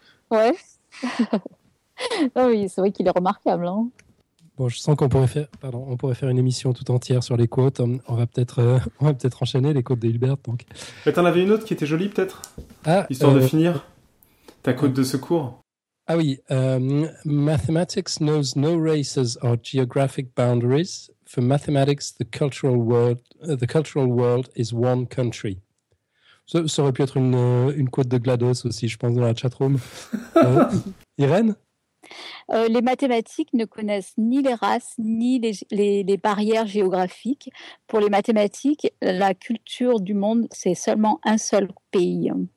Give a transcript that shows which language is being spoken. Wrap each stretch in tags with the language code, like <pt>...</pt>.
<fr>Ouais. Oui, c'est vrai qu'il est remarquable. Hein. Bon, je sens qu'on pourrait faire, pardon, on pourrait faire une émission tout entière sur les quotes. On va peut-être enchaîner les quotes d'Hilbert. Donc. Mais t'en avais une autre qui était jolie, peut-être histoire de finir. Ta quote de secours. Ah oui.</fr> <en>Mathematics knows no races or geographic boundaries. For mathematics, the cultural world is one country.</en> <fr>Ça aurait pu être une quote de GLaDOS aussi, je pense, dans la chatroom. Irène ? Les mathématiques ne connaissent ni les races, ni les barrières géographiques. Pour les mathématiques, la culture du monde, c'est seulement un seul pays.</fr>